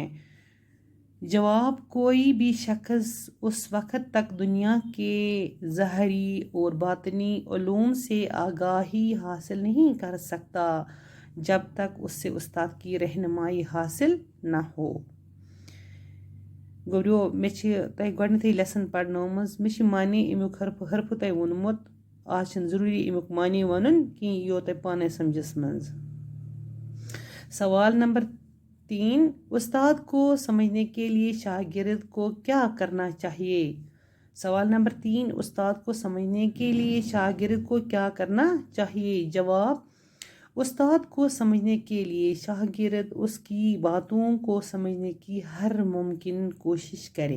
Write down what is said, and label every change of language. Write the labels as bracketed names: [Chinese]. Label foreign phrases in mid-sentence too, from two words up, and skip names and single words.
[Urdu] جواب. کوئی بھی شخص اس وقت تک دنیا کے ظاہری اور باطنی علوم سے آگاہی حاصل نہیں کر سکتا جب تک اس سے استاد کی رہنمائی حاصل نہ ہو. [Kashmiri] گوٚو مےٚ چھِ تۄہہِ گۄڈنٮ۪تھٕے لیسن پرنٲومٕژ. مےٚ چھِ معنے امیُک حرفہٕ تۄہہِ ووٚنمُت. آز چھُنہٕ ضروٗری امیُک معنے وَنُن کینٛہہ یہِ یوٚو تۄہہِ پانے سمجھس منٛز. [Urdu] سوال نمبر 3. استاد کو سمجھنے کے لیے شاگرد کو کیا کرنا چاہیے؟ سوال نمبر 3. استاد کو سمجھنے کے لیے شاگرد کو کیا کرنا چاہیے؟ جواب. استاد کو سمجھنے کے لیے شاگرد اس کی باتوں کو سمجھنے کی ہر ممکن کوشش کرے.